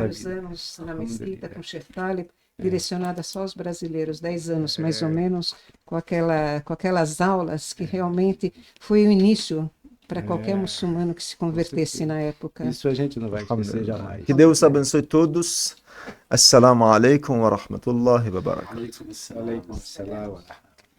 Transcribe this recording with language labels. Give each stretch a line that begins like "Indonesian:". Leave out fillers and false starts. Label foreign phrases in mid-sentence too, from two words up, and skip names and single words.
Portuguese: A gente trabalhou por vários anos na mesquita com o Sheikh Taleb, direcionada só aos brasileiros, 10 anos mais ou menos, com aquelas aulas que realmente foi o início para qualquer muçulmano que se convertesse na época. Isso a gente não vai esquecer jamais. Que Deus abençoe todos.
Arabic: السلام عليكم ورحمة الله وبركاته. عليكم السلام.